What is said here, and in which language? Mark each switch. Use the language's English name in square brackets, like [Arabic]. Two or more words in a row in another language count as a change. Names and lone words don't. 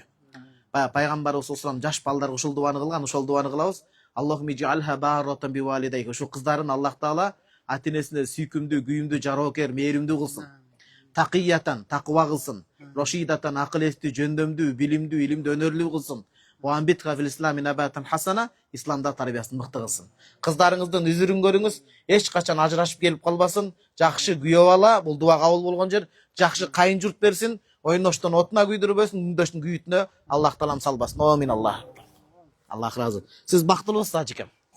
[Kyrgyz] Пайгамбарыбыз салам жаш балдарга ушул дуаны кылган, ошол дуаны кылабыз. [Arabic] اللهم اجعلها بارة بوالديك. [Kyrgyz] Ушул кыздарын Аллах таала ата-энесине сүйкүмдүү, күйүмдүү, жароокер, мээримдүү кылсын. Тақиятан, тақва кылсын. Рошидатан, акыл эстүү, жөндөмдүү, билимдүү, илимдүү, өнөрлүү кылсын. [Arabic] وابعثها في الإسلام نباتا حسنا, [Kyrgyz] исламда тарбиясын мыкты кылсын. Кыздарыңыздын үзүрүн көрүңүз, эч качан ажырашып келип калбасын. Жакшы күйөө бала, бул дуа кабыл болгон жер. Жакшы кайын журт берсин. Ойноштон отуна күйдүрбөсүн, үндөштүн күйүтүнө Аллах таалам салбасын. Амин Аллах. Аллах разы. Сиз бактылуусуз ажыкем.